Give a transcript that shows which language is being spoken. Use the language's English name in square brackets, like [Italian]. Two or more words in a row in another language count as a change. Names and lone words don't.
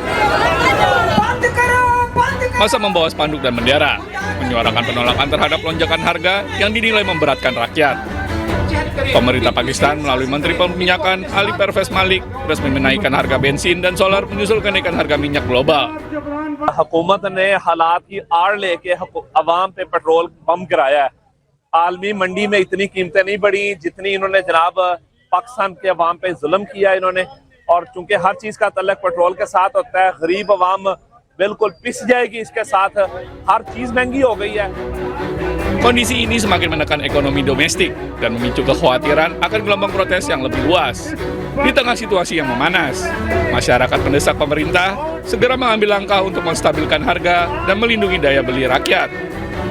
[Indonesian] Masa membawa spanduk dan bendera, menyuarakan penolakan terhadap lonjakan harga yang dinilai memberatkan rakyat. Pemerintah Pakistan melalui Menteri Perminyakan Ali Pervez Malik resmi menaikkan harga bensin dan solar menyusul kenaikan harga minyak global. [Urdu] حکومت نے حالات کی آڑ لیکے عوام پہ پیٹرول بم گرایا ہے. عالمی منڈی میں اتنی قیمتیں نہیں بڑھی جتنی انہوں نے جناب پاکستان کے عوام پہ ظلم کیا انہوں نے، اور چونکہ ہر چیز کا تعلق پیٹرول کے ساتھ ہوتا ہے، غریب عوام بالکل پس جائے گی اس کے ساتھ، ہر چیز مہنگی ہو گئی ہے. [Indonesian] Kondisi ini semakin menekan ekonomi domestik dan memicu kekhawatiran akan gelombang protes yang lebih luas. Di tengah situasi yang memanas, masyarakat mendesak pemerintah segera mengambil langkah untuk menstabilkan harga dan melindungi daya beli rakyat.